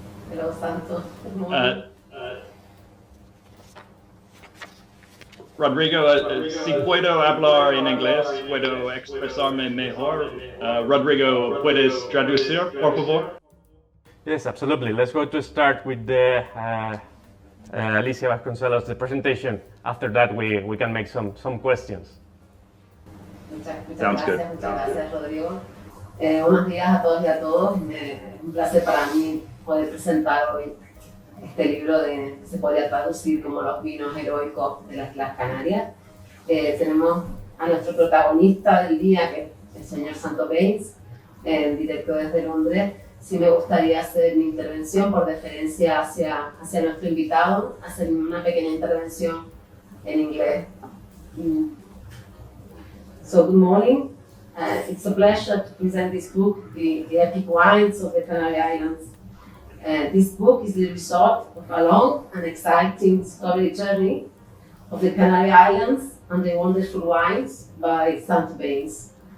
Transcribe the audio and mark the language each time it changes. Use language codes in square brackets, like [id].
[en] Hello, Santo. [es] Rodrigo, si puedo hablar en inglés, puedo expresarme mejor. Rodrigo, ¿puedes traducir, por favor? [en] Yes, absolutely. Let's go to start with the Alicia Vasconcelos, the presentation. After that, we can make some questions. Sounds good. [es] Muchas gracias, Rodrigo. Buenos días a todos y a todos. Un placer para mí poder presentar hoy este libro que se podría traducir como Los vinos heroicos de las Islas Canarias. Tenemos a nuestro protagonista del día, que es el señor Santo Bains, directo desde Londres. Sí me gustaría hacer mi intervención por deferencia hacia nuestro invitado, hacer una pequeña intervención en inglés. [en] So, good morning. It's a pleasure to present this book, The Epic Wines of the Canary Islands. This book is the result of a long and exciting discovery journey of the Canary Islands and the wonderful wines by Santo Bains.